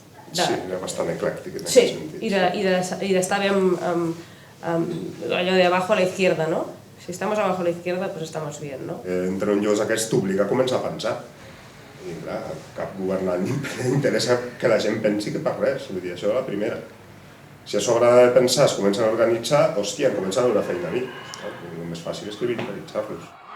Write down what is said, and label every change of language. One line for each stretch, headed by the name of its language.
Catalan: Sí, era bastant eclèctic en aquest sentit. Sí, i d'estar bé amb allò de
Spanish: abajo a la izquierda, ¿no? Si estamos abajo a la izquierda, pues estamos bien, ¿no?
Catalan: Entre un lloc aquest t'obliga a començar a pensar. I clar, cap governant interessa que la gent pensi que per res, vull dir, això és la primera. Si a sobre de pensar es comencen a organitzar, hòstia, comencen a donar feina a mi. El més fàcil és criminalitzar-los.